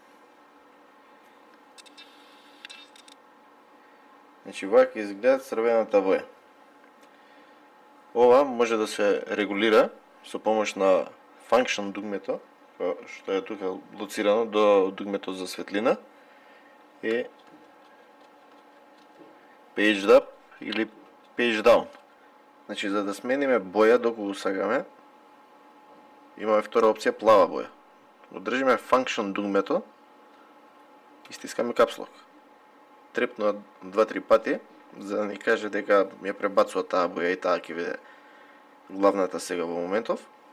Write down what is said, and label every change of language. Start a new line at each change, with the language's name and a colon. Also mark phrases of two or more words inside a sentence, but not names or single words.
Macedonian: Значи, вака изгледа црвената боја. Ова може да се регулира со помош на function дугмето, што е тука лоцирано до дугмето за светлина, и
English: page up
Macedonian: или
English: page down.
Macedonian: Значи, за да смениме боја доколку сакаме, имаме втора опција плава боја. Одржиме function дугмето и стискаме капслок. Трепнува 2-3 пати, за да ни каже дека ја пребацува таа боја и таа ќе биде главната сега во моментов.